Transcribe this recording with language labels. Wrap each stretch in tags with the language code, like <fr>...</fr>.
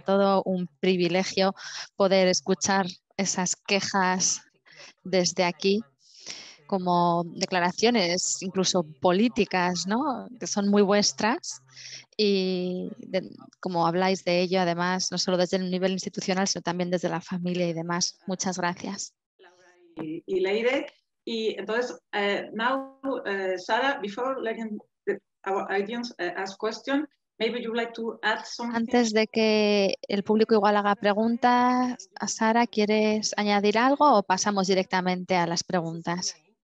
<es>Todo un privilegio poder escuchar esas quejas desde aquí como declaraciones incluso políticas, ¿no? Que son muy vuestras y como habláis de ello, además, no solo desde el nivel institucional, sino también desde la familia y demás. Muchas gracias. Y Leire. Y entonces,</es> <en>now, Sara, before letting our audience ask questions, maybe you'd like to add something.</en> <es>Antes de que el público igual haga preguntas, Sara, ¿quieres añadir algo o pasamos directamente a las preguntas?</es>